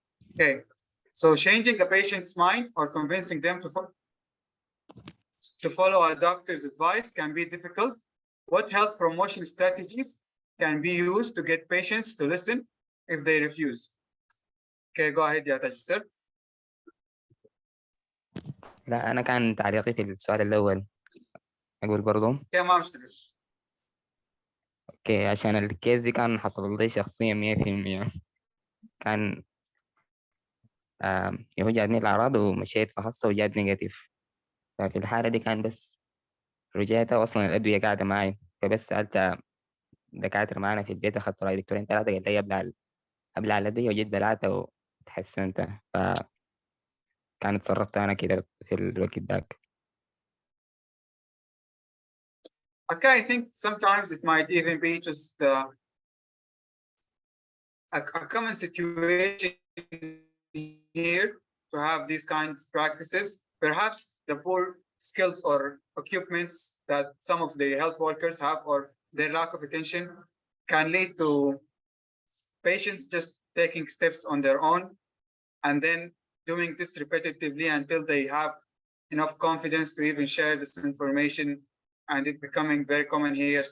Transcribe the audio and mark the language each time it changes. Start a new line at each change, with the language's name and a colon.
English: Okay, so changing a patient's mind or convincing them to follow a doctor's advice can be difficult. What health promotion strategies can be used to get patients to listen if they refuse? Okay, go ahead, يا Tajasir.
Arabic: لا أنا كان تعليقي في السؤال الأول أقول برضو يا ما مشكلة. أوكي عشان الكيس دي كان حصل لي شخصيا 100%. كان هو جاتني الأعراض ومشيت فحصت وجات نيجاتيف. ففي الحالة دي كان بس رجعت أصلا الأدوية قاعدة معي، فبس سألت دكاترة معنا في البيت، أخذت رأي دكتورين ثلاثة قال لي أبلع الأدوية وجيت بلعتها وتحسنت. فكانت تصرفت أنا كده في الوقت ذاك.
English: Okay, I think sometimes it might even be just a common situation here to have these kind of practices. Perhaps the poor skills or equipments that some of the health workers have or their lack of attention can lead to patients just taking steps on their own and then doing this repetitively until they have enough confidence to even share this information, and it becoming very common here.